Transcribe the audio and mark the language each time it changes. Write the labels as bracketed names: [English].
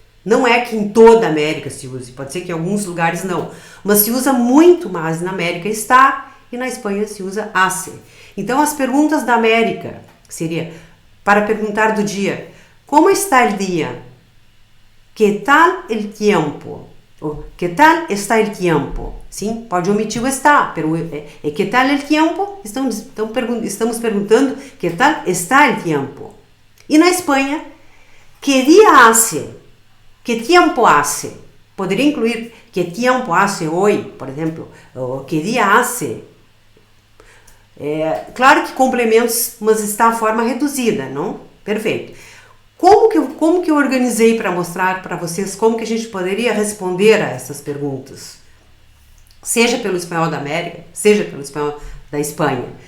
[Portuguese] Não é que em toda a América se use, pode ser que em alguns lugares não, mas se usa muito mais na América está e na Espanha se usa hace. Então as perguntas da América seria para perguntar do dia: como está o dia? [Spanish] Que tal el tiempo? O que tal está el tiempo? [Portuguese] Sim, pode omitir o está, [Spanish] pero que tal el tiempo? [Portuguese] Estamos perguntando [Spanish] que tal está el tiempo. [Portuguese] E na Espanha, [Spanish] que dia hace? Que tiempo hace? [Portuguese] Poderia incluir [Spanish] que tiempo hace hoy, [Portuguese] por exemplo, ou que dia hace? Claro que complementos, mas está a forma reduzida, não? Perfeito. Como que eu organizei para mostrar para vocês como que a gente poderia responder a essas perguntas? Seja pelo espanhol da América, seja pelo espanhol da Espanha.